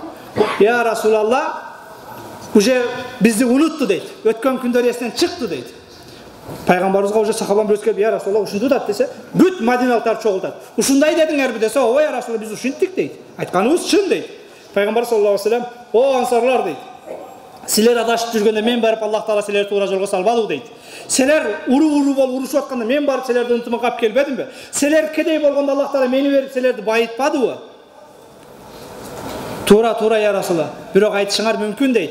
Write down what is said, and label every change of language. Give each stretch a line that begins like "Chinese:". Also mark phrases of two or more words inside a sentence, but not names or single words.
Arabic: يا رسول الله,
Kyrgyz: уже бизди унутту дейт. Өткөн күндөр эсинен чыкты дейт. Пайгамбарыбызга уже сахабалар бирөөс келип,
Arabic: "يا رسول الله,
Kyrgyz: ушунду дат" десе, бүт Мадиналыктар чогултат. "Ушундай дедиңерби" десе, "Ооба
Arabic: يا رسول الله,
Kyrgyz: биз ушинттик" дейт. Айтканыбыз чын дейт. Пайгамбар
Arabic: صلى الله عليه وسلم,
Kyrgyz: "О ансарлар" дейт. "Силер адашып жүргөндө мен барып Аллах Таала силерди туура жолго салбадыбы" дейт. "Силер уру болуп урушуп атканда мен барып силерди ынтымак алып келбедимби? Силер кедей болгондо Аллах Таала мени берип силерди байытпадыбы?" "Туура
Arabic: يا رسول الله,
Kyrgyz: бирок айтышыңар мүмкүн" дейт.